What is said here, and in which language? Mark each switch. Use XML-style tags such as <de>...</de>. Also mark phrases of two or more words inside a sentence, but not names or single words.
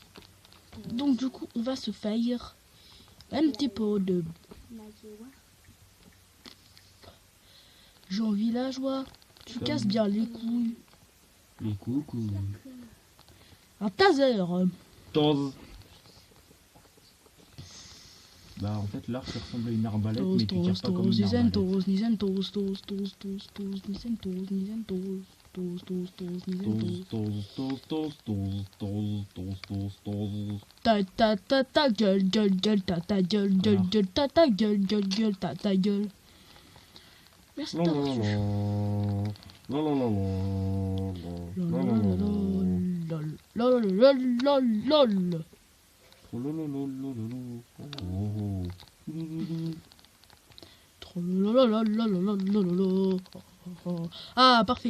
<fr>Donc, du coup, on va se faire un petit peu de gens villageois. Tu Comme- casses bien les couilles. Les coucous. Un taser. Toz. Bah en fait l'arc ça ressemble à une arbalète mais tu tires pas comme une arbalète. Nizentos, Nizentos, tos, tos, tos, tos, Nizentos, Nizentos, tos, tos, tos, Nizentos. Toz. Ta gueule, gueule, ta gueule, gueule, ta gueule, gueule, ta gueule. Merci d'avoir suivi. Lol. Ah, parfait.</fr>